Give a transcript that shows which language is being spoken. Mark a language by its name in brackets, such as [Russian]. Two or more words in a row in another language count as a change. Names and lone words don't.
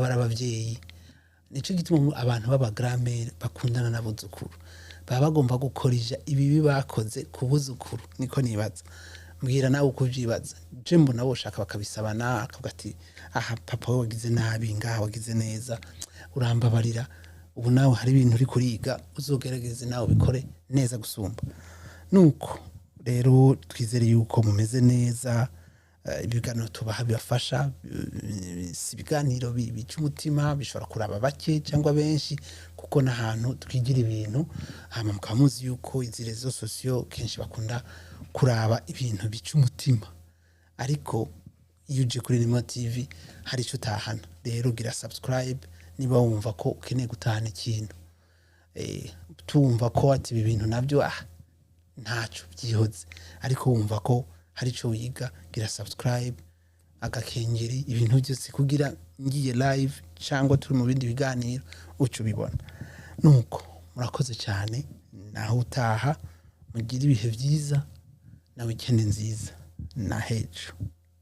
[Rundi] barabavyeyi nico gituma abantu baba grand-mère bakundana n'abuzukuru baba bagomba gukorija ibibi bakoze kubuzukuru niko nibaza mbwira nawe uko vyibaza je mbona boshaka bakabisabana akavuga ati aha papa we wagize nabi ngaha wagize neza urambabarira ubu nawe hari ibintu uri kuriga uzogerageze nawe bikore neza gusumba nuko rero twizere yuko mumeze neza ibiganiro tubaha bibafasha si ibiganiro bica umutima bishobora kuraba bake cyangwa benshi kuko n'ahantu twigira ibintu hama mukamuzi yuko izi rezo sosiyo kenshi bakunda kuraba ibintu bica umutima ariko iyo uje kuri Nimo TV hari icyo utahana rero gira subscribe niba wumva ko ukeneye gutahana ikintu tumva ko ati ibi bintu nabyo ntacyo byihoze ariko wumva ko hari icyo wiga gira subscribe agakengeri ibintu byose kugira ngiye live cyangwa turi mu bindi biganiro uco bibona nuko murakoze cyane naho utaha mugira ibihe byiza na weekend nziza na hejo.